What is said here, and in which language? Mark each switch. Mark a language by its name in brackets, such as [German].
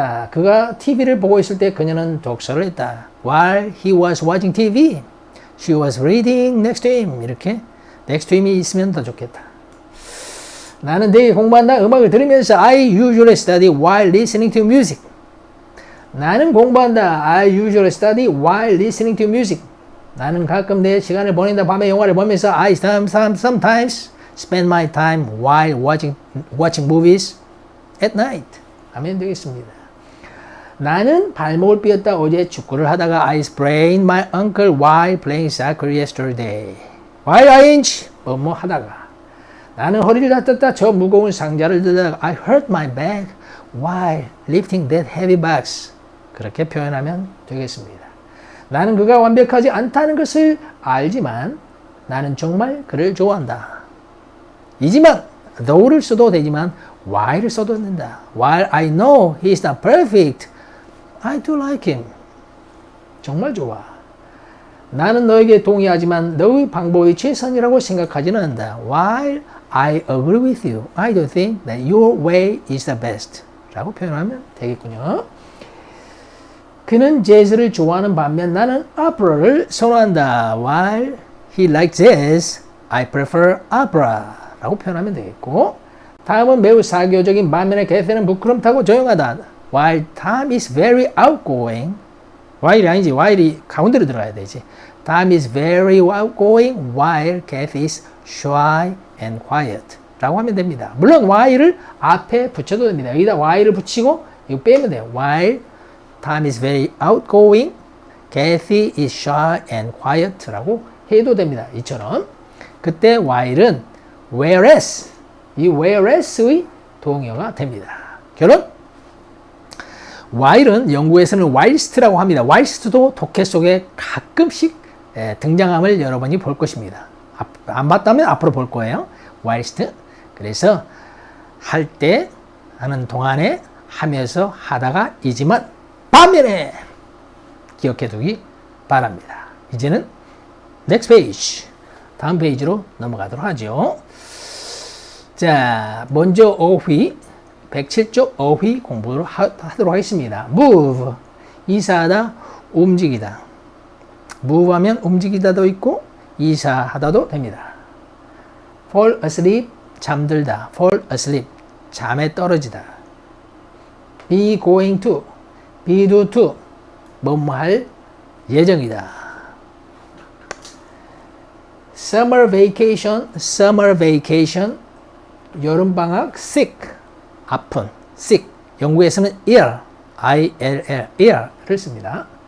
[Korean] 그가 TV를 보고 있을 때 그녀는 독서를 했다. [English] While he was watching TV, she was reading next to him. [Korean] 이렇게 [English] next to him [Korean] 이 있으면 더 좋겠다. 나는 되게 공부한다. 음악을 들으면서 [English] I usually study while listening to music. [Korean] 나는 공부한다. [English] I usually study while listening to music. [Korean] 나는 가끔 내 시간을 보낸다. 밤에 영화를 보면서 [English] I sometimes spend my time while watching movies at night. [Korean] 하면 되겠습니다. 나는 발목을 삐었다. 어제 축구를 하다가 [English] I sprained my ankle while playing soccer yesterday. While I [Korean] 뭐 하다가. 나는 허리를 다쳤다. 저 무거운 상자를 들다가 [English] I hurt my back while lifting that heavy box. [Korean] 그렇게 표현하면 되겠습니다. 나는 그가 완벽하지 않다는 것을 알지만 나는 정말 그를 좋아한다. 이지만 though를 써도 되지만 while을 써도 된다. [English] While I know he is not perfect, I do like him. [Korean] 정말 좋아. 나는 너에게 동의하지만 너의 방법이 최선이라고 생각하지는 않는다. [English] While I agree with you, I don't think that your way is the best. [Korean] 라고 표현하면 되겠군요. 그는 재즈를 좋아하는 반면 나는 오페라를 선호한다. [English] While he likes jazz, I prefer opera. [Korean] 라고 표현하면 되겠고, 다음은 매우 사교적인 반면에 캐시는 부끄럼타고 조용하다. [English] While Tom is very outgoing, while [Korean] 이 아니지, [English] while [Korean] 이 가운데로 들어가야 되지. [English] Tom is very outgoing while Kathy is shy and quiet. [Korean] 라고 하면 됩니다. 물론 while을 앞에 붙여도 됩니다. 여기다 while을 붙이고 이거 빼면 돼요. [English] While Tom is very outgoing, Kathy is shy and quiet [Korean] 라고 해도 됩니다. 이처럼. 그때 while은 whereas, 이 whereas의 동의어가 됩니다. 결론? while은 영국에서는 whilst라고 합니다. whilst도 독해 속에 가끔씩 등장함을 여러분이 볼 것입니다. 안 봤다면 앞으로 볼 거예요. whilst. 그래서 할 때 하는 동안에 하면서 하다가 이지만 반면에 기억해 두기 바랍니다. 이제는 [English] next page. [Korean] 다음 페이지로 넘어가도록 하죠. 자, 먼저 어휘, 107쪽 어휘 공부를 하도록 하겠습니다. move, 이사하다, 움직이다. move 하면 움직이다도 있고 이사하다도 됩니다. fall asleep, 잠들다. fall asleep, 잠에 떨어지다. be going to, be due to, 뭐뭐 할 예정이다. summer vacation, 여름방학, sick, 아픈, sick. 영국에서는 ill, ill을 씁니다.